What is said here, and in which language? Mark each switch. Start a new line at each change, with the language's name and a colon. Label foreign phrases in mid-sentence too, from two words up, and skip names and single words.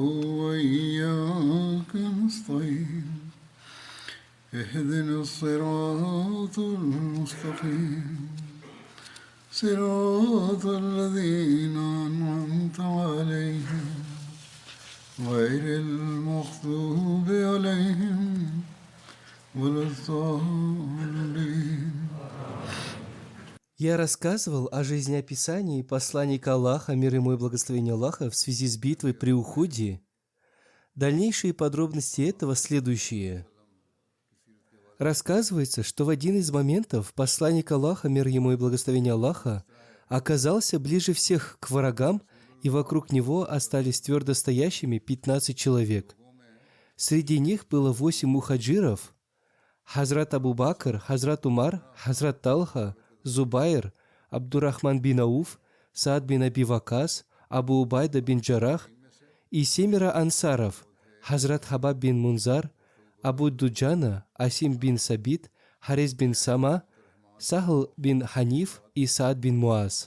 Arabic: وإياك نستعين اهدنا الصراط المستقيم صراط الذين أنعمت عليهم غير المغضوب عليهم ولا الضالين.
Russian: Я рассказывал о жизнеописании посланника Аллаха, мир ему и благословение Аллаха, в связи с битвой при Ухуде. Дальнейшие подробности этого следующие. Рассказывается, что в один из моментов посланник Аллаха, мир ему и благословение Аллаха, оказался ближе всех к врагам, и вокруг него остались твердо стоящими 15 человек. Среди них было 8 мухаджиров: Хазрат Абу Бакр, Хазрат Умар, Хазрат Талха, Зубайр, Абдурахман бин Ауф, Саад бин Аби Вакас, Абу Убайда бин Джарах и 7 ансаров: Хазрат Хабаб бин Мунзар, Абу Дуджана, Асим бин Сабит, Харис бин Сама, Сахл бин Ханиф и Саад бин Муаз.